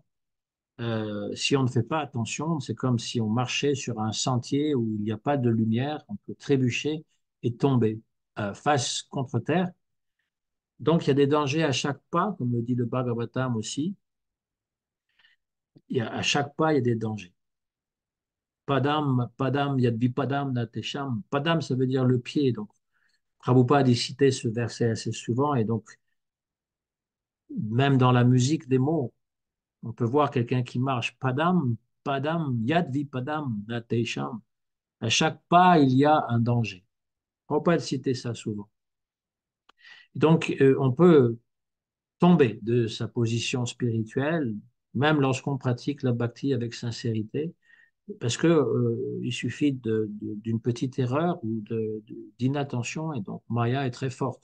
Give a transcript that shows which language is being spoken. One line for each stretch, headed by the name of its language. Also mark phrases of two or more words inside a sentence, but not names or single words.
French: Si on ne fait pas attention, c'est comme si on marchait sur un sentier où il n'y a pas de lumière, on peut trébucher et tomber face contre terre. Donc il y a des dangers à chaque pas, comme le dit le Bhagavatam aussi. À chaque pas, il y a des dangers.
Sanskrit: Padam, padam, yadvipadam natesham.
French: Padam, ça veut dire le pied. Donc Prabhupada a cité ce verset assez souvent et donc même dans la musique des mots, on peut voir quelqu'un qui marche.
Sanskrit: Padam, padam, yadvipadam natesham.
French: À chaque pas, il y a un danger. On ne peut pas citer ça souvent. Donc, on peut tomber de sa position spirituelle, même lorsqu'on pratique la bhakti avec sincérité, parce que il suffit d'une petite erreur ou d'inattention, et donc Maya est très forte.